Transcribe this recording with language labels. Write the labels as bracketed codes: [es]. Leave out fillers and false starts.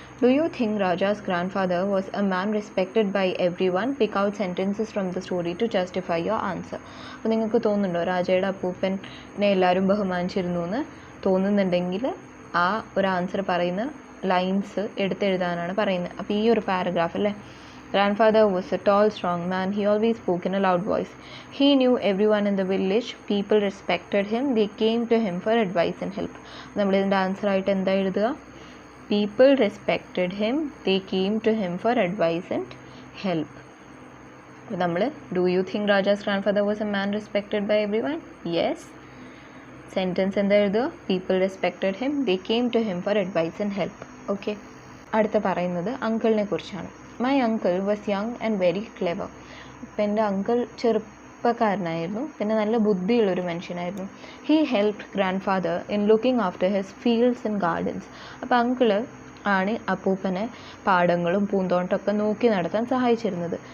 [en] Do you think Raja's grandfather was a man respected by everyone? Pick out sentences from the story to justify your answer. [ml] അപ്പോൾ നിങ്ങൾക്ക് തോന്നുന്നുണ്ടോ രാജയുടെ അപ്പൂപ്പനെ എല്ലാവരും ബഹുമാനിച്ചിരുന്നു എന്ന് തോന്നുന്നുണ്ടെങ്കിൽ ആ ഒരു ആൻസർ പറയുന്ന ലൈൻസ് എടുത്തെഴുതാനാണ് പറയുന്നത്. അപ്പോൾ ഈ ഒരു പാരഗ്രാഫ് അല്ലേ, [en] Grandfather was a tall, strong man. He always spoke in a loud voice. He knew everyone in the village. People respected him. They came to him for advice and help. [ml] നമ്മളിതിൻ്റെ answer ആയിട്ട് എന്താ എഴുതുക? [en] People respected him. They came to him for advice and help. [ml] അപ്പോൾ നമ്മൾ [en] do you think Raja's grandfather was a man respected by everyone? Yes. [ml] Sentence എന്താ എഴുതുക? [en] People respected him. They came to him for advice and help. [ml] Okay, അടുത്ത പറയുന്നത് അങ്കിളിനെ കുറിച്ചാണ്. [en] My uncle was young and very clever. [ml] അപ്പം എൻ്റെ uncle ചെറുപ്പക്കാരനായിരുന്നു, പിന്നെ നല്ല ബുദ്ധിയുള്ളൊരു മനുഷ്യനായിരുന്നു. [en] He helped grandfather in looking after his fields and gardens. [ml] അപ്പോൾ അങ്കിള് ആണ് അപ്പൂപ്പനെ പാടങ്ങളും പൂന്തോട്ടമൊക്കെ നോക്കി നടത്താൻ സഹായിച്ചിരുന്നത്.